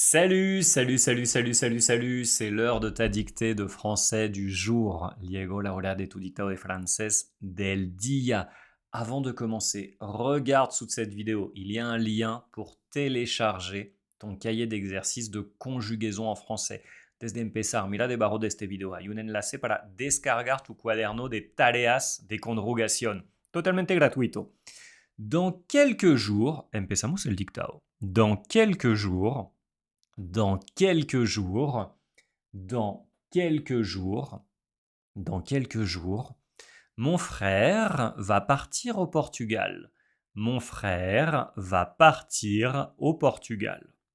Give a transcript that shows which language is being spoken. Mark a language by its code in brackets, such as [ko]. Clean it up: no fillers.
[fr] Salut, c'est l'heure de ta dictée de français du jour. [es] Llegó la hora de tu dictado de francés del día. [fr] Avant de commencer, regarde sous cette vidéo, il y a un lien pour télécharger ton cahier d'exercices de conjugaison en français. [es] Desde empezar, mira debajo de este video, hay un enlace para descargar tu cuaderno de tareas de conjugación, totalmente gratuito. [fr] Dans quelques jours, [es] empezamos el dictado. [fr] Dans quelques jours, dans quelques jours, dans quelques jours, dans quelques jours, mon frère va partir au Portugal. Mon frère va partir au Portugal.